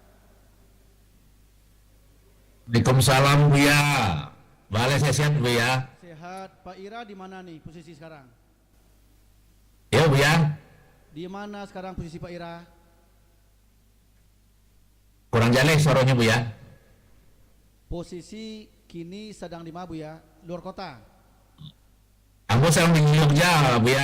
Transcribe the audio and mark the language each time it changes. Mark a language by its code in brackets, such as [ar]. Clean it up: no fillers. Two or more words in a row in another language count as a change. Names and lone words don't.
[id] Waalaikumsalam Buya. [min] Balai sehat Buya. [id] Sehat. Pak Ira di mana nih posisi sekarang? Ya Buya. Di mana sekarang posisi Pak Ira? [min] Kurang jaleh suaranya Buya. Posisi kini sedang di mana Buya? [id] Luar kota? Aku sekarang di Jogja Buya.